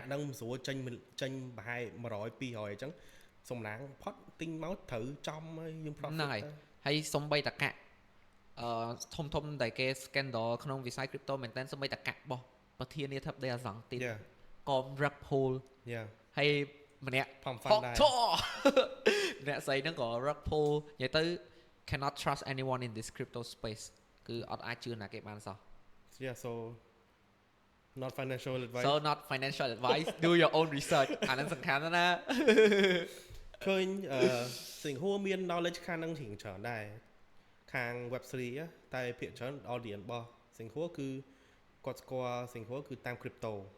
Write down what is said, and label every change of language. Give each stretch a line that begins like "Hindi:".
Khmer: កាក់ហ្នឹងមិនស្រួលចេញប្រហែល100 200អញ្ចឹងសំណាងផុតទិញមកត្រូវចំហើយយើង profit ហ្នឹងហើយសំបីតកាក់ធំដែលគេ scandal ក្នុងវិស័យ crypto មែនតើសំបីតកាក់របស់ប្រធានាធិបតីអាសង្ហទៀតក៏ rug pull ហើយម្នាក់ Pump Fund ដែរ ម្នាក់ស្អីហ្នឹងក៏ rug pull និយាយទៅ
English: cannot trust anyone in this crypto space
Khmer: គឺអត់អាចជឿណាគេបានសោះ
English: so not financial advice do your own research
Khmer: អាហ្នឹងសំខាន់ណាស់ ឃើញសិង្ហួរមាន knowledge ខាងហ្នឹងរៀងច្រើនដែរខាង web3 តែភាគច្រើន audience របស់សិង្ហួរគឺគាត់ស្គាល់សិង្ហួរគឺតាម crypto